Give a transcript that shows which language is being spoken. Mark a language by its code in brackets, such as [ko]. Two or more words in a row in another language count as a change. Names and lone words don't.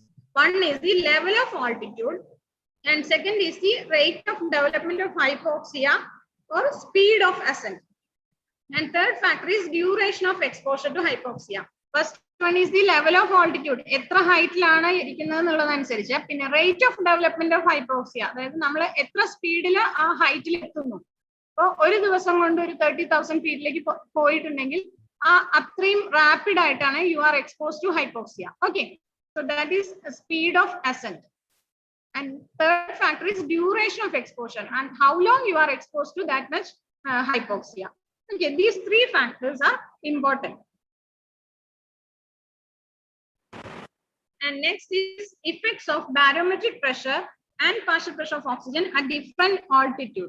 [en] One is the level of altitude, and second is the rate of development of hypoxia or speed of ascent. And third factor is duration of exposure to hypoxia. First one is the level of altitude. [ml] എത്ര height ലാണ് ഇരിക്കുന്നത് പിന്നെ [en] rate of development of hypoxia. [ml] അടുത്തത് നമ്മൾ എത്ര speed ഇൽ ആ height ഇൽ എത്തുന്നു. അപ്പോ ഒരു ദിവസം കൊണ്ട് ഒരു 30,000 feet like പോയിട്ടുണ്ടെങ്കിൽ അത്രയും rapid ആയിട്ടാണ് [en] you are exposed to hypoxia. Okay, so that is speed of ascent. And third factor is duration of exposure and how long you are exposed to that much hypoxia. Okay, these three factors are important. And next is effects of barometric pressure and partial pressure of oxygen at different altitudes.